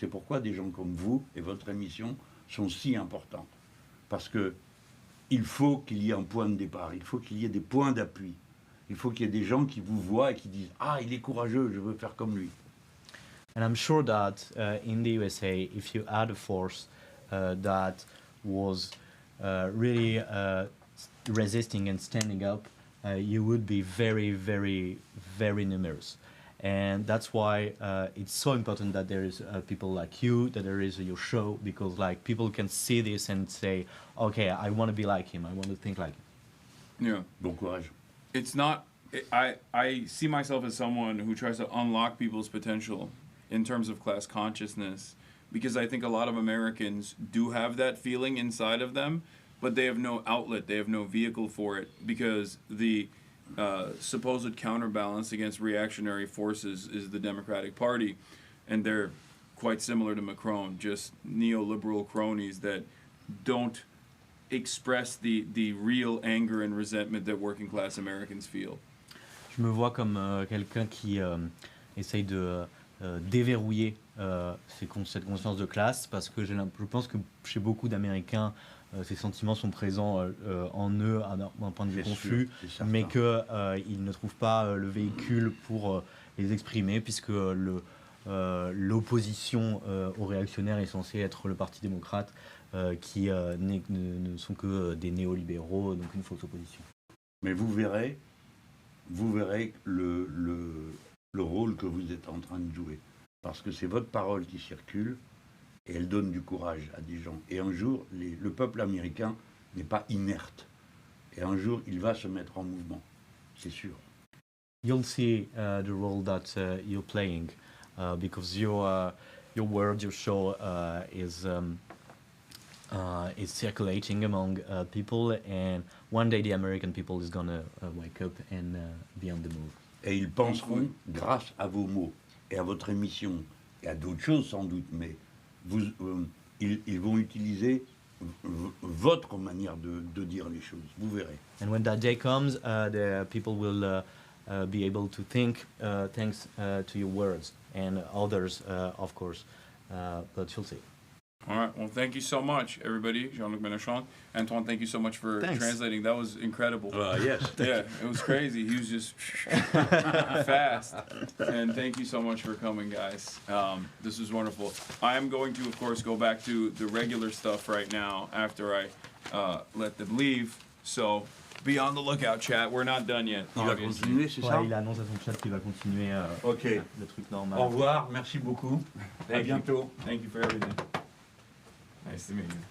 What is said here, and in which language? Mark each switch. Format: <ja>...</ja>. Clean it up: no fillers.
<fr>C'est pourquoi des gens comme vous et votre émission sont si importantes. Parce que il faut qu'il y ait un point de départ, il faut qu'il y ait des points d'appui. Il faut qu'il y ait des gens qui vous voient et qui disent « Ah, il est courageux, je veux faire comme lui ».</fr> <en>And I'm sure that in the USA, if you had a force that was really resisting and standing up, you would be very, very, very numerous. And that's why it's so important that there is people like you, that there is your show, because like people can see this and say, okay, I want to be like him, I want to think like him. Yeah.</en> <fr>Bon courage.</fr> <en>It's not. I see myself as someone who tries to unlock people's potential in terms of class consciousness, because I think a lot of Americans do have that feeling inside of them, but they have no outlet, they have no vehicle for it, because the supposed counterbalance against reactionary forces is the Democratic Party, and they're quite similar to Macron, just neoliberal cronies that don't express the real anger and resentment that working class Americans feel.</en> <fr>Je me vois comme quelqu'un qui essaye de déverrouiller cette conscience de classe, parce que je pense que chez beaucoup d'Américains, ces sentiments sont présents en eux d'un point de vue confus, mais qu'ils ne trouvent pas le véhicule pour les exprimer, puisque l'opposition aux réactionnaires est censée être le Parti démocrate, qui ne sont que des néolibéraux, donc une fausse opposition. Mais vous verrez le rôle que vous êtes en train de jouer. Parce que c'est votre parole qui circule, et elle donne du courage à des gens. Et un jour, le peuple américain n'est pas inerte. Et un jour, il va se mettre en mouvement. C'est sûr.</fr> <en>You'll see the role that you're playing, because your word, your show is circulating among people, and one day the American people is gonna wake up and be on the move.</en> <fr>Et ils penseront, grâce à vos mots, et à votre émission, et à d'autres choses sans doute, mais ils vont utiliser votre manière de dire les choses. Vous verrez.</fr> <en>And when that day comes, the people will be able to think thanks to your words, and others, of course, but you'll see. All right. Well, thank you so much, everybody. Jean-Luc Melenchon. Antoine, thank you so much for Thanks. translating. That was incredible. Yes. Yeah, it was crazy. He was just fast. And thank you so much for coming, guys. This was wonderful. I am going to, of course, go back to the regular stuff right now after I let them leave. So be on the lookout, chat. We're not done yet.</en> <fr>Il va</fr> <en>obviously.</en> <fr>continuer, c'est ça? Ouais, il annonce à son chat qu'il va continuer Ok. le truc normal. Au revoir, merci beaucoup. À</fr> <en>Thank you.</en> <fr>bientôt.</fr> <en>Thank you for everything. Nice to meet you.</en>